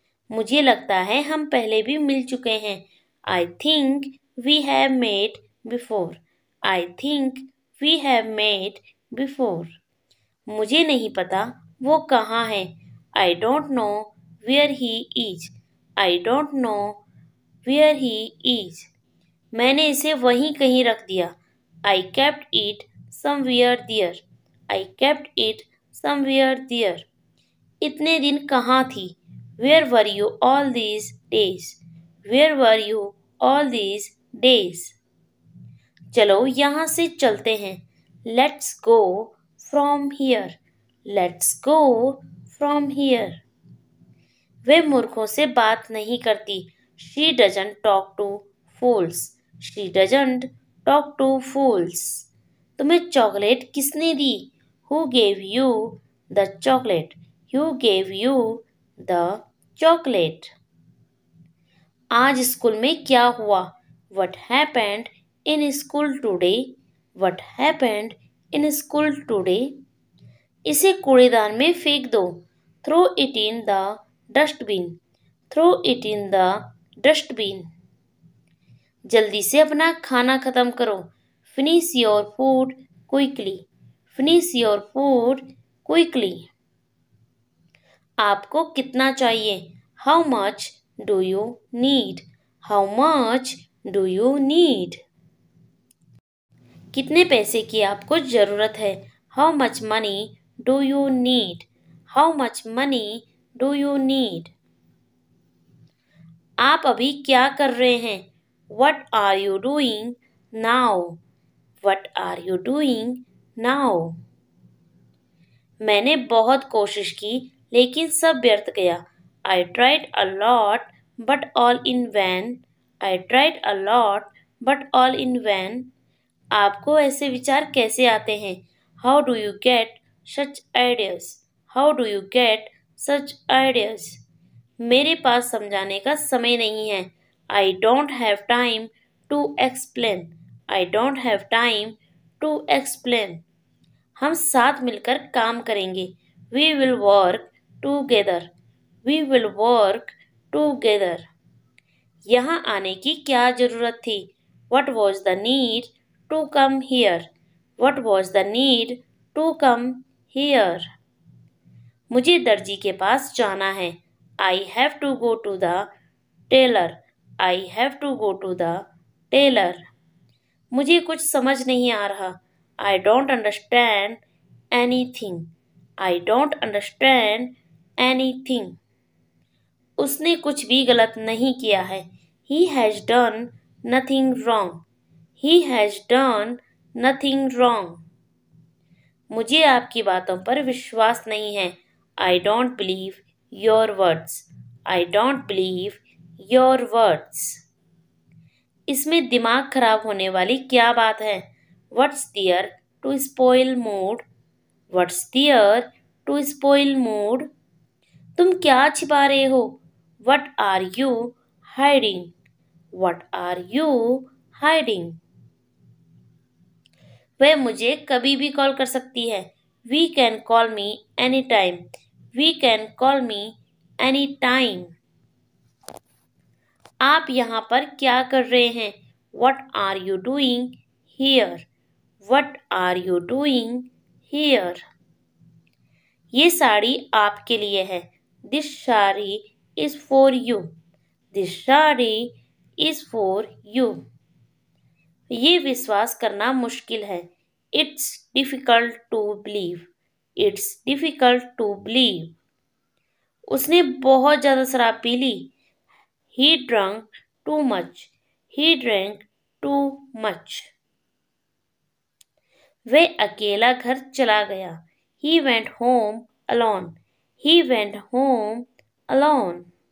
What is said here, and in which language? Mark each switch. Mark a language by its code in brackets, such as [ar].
[hi] मुझे लगता है हम पहले भी मिल चुके हैं. [en] I think we have met before. I think we have met before. [hi] मुझे नहीं पता वो कहाँ है. [en] I don't know where he is. I don't know where he is. [hi] मैंने इसे वहीं कहीं रख दिया. [en] I kept it somewhere there. I kept it somewhere there. [hi] इतने दिन कहाँ थी? [en] Where were you all these days? Where were you all these days? [hi] चलो यहाँ से चलते हैं. [en] Let's go from here. Let's go from here. [hi] वे मूर्खों से बात नहीं करती. [en] She doesn't talk to fools. She doesn't talk to fools. [hi] तुम्हें चॉकलेट किसने दी? [en] Who gave you the chocolate? Who gave you the chocolate? [hi] आज स्कूल में क्या हुआ? [en] What happened in school today? What happened in school today? [hi] इसे कूड़ेदान में फेंक दो. [en] Throw it in the dustbin. Throw it in the dustbin. [hi] जल्दी से अपना खाना खत्म करो. [en] Finish your food quickly. Finish your food quickly. [hi] आपको कितना चाहिए? [en] How much do you need? How much do you need? [hi] कितने पैसे की आपको जरूरत है? [en] How much money do you need? How much money do you need? [hi] आप अभी क्या कर रहे हैं? [en] What are you doing now? What are you doing now? [hi] मैंने बहुत कोशिश की लेकिन सब व्यर्थ गया. [en] I tried a lot but all in vain. I tried a lot but all in vain. [hi] आपको ऐसे विचार कैसे आते हैं? [en] How do you get such ideas? How do you get such ideas? [hi] मेरे पास समझाने का समय नहीं है. [en] I don't have time to explain. I don't have time to explain. [hi] हम साथ मिलकर काम करेंगे. [en] We will work together. We will work together. [hi] यहाँ आने की क्या जरूरत थी? [en] What was the need to come here? What was the need to come here? [hi] मुझे दर्जी के पास जाना है. [en] I have to go to the tailor. I have to go to the tailor. [hi] मुझे कुछ समझ नहीं आ रहा. [en] I don't understand anything. I don't understand anything. [hi] उसने कुछ भी गलत नहीं किया है. [en] He has done nothing wrong. He has done nothing wrong. [hi] मुझे आपकी बातों पर विश्वास नहीं है. [en] I don't believe your words. I don't believe your words. [hi] इसमें दिमाग खराब होने वाली क्या बात है? [en] What's there to spoil mood? What's there to spoil mood? [hi] तुम क्या छिपा रहे हो? [en] What are you hiding? What are you hiding? [hi] वह मुझे कभी भी कॉल कर सकती है. [en] We can call me anytime. We can call me anytime. [hi] आप यहाँ पर क्या कर रहे हैं? [en] What are you doing here? What are you doing here? [hi] ये साड़ी आपके लिए है. [en] This saree is for you. This saree is for you. [hi] ये विश्वास करना मुश्किल है. [en] It's difficult to believe. It's difficult to believe. [hi] उसने बहुत ज़्यादा शराब P Lee. [en] He drank too much. He drank too much. [hi] वह अकेला घर चला गया. [en] He went home alone. He went home alone.